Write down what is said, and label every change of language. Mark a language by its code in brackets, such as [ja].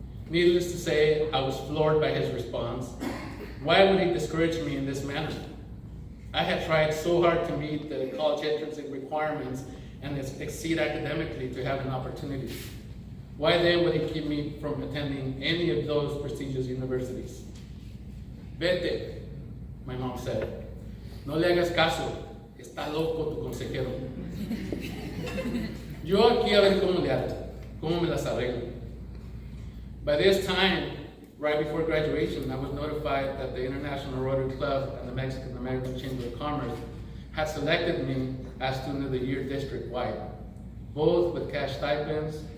[en] Needless to say, I was floored by his response. Why would he discourage me in this manner? I had tried so hard to meet the college entrance requirements and exceed academically to have an opportunity. Why then would he keep me from attending any of those prestigious universities? Vete, my mom said. [es] No le hagas caso, está loco tu consejero. Yo aquí a ver cómo le hago, cómo me las arreglo. [en] By this time, right before graduation, I was notified that the International Rotary Club and the Mexican American Chamber of Commerce had selected me as Student of the Year district-wide, both with cash stipends.